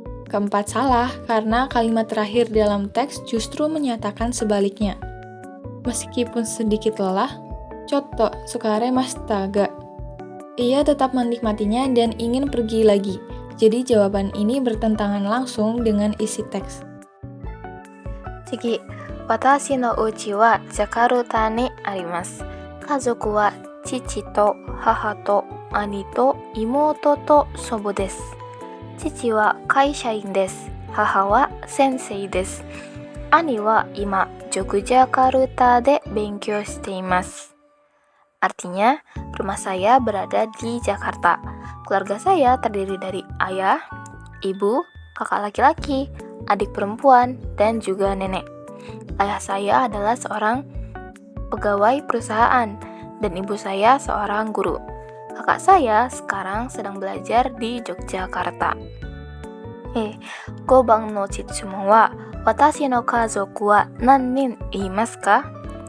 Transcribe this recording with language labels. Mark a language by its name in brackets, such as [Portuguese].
[Indonesian] Keempat salah karena kalimat terakhir dalam teks justru menyatakan sebaliknya. Meskipun sedikit lelah, [Japanese] chotto tsukaremashita ga. [Indonesian] Ia tetap menikmatinya dan ingin pergi lagi. Jadi jawaban ini bertentangan langsung dengan isi teks. [Japanese] 次、私の家はジャカルタにあります。家族は父と母と兄と妹と祖母です。父は会社員です。母は先生です。兄は今、Yogyakarta de 勉強しています。 [Indonesian] Artinya, rumah saya berada di Jakarta. Keluarga saya terdiri dari ayah, ibu, kakak laki-laki, adik perempuan, dan juga nenek. Ayah saya adalah seorang pegawai perusahaan, dan ibu saya seorang guru. Kakak saya sekarang sedang belajar di Yogyakarta. [Japanese] 5番の質問は、私の家族は何人いますか？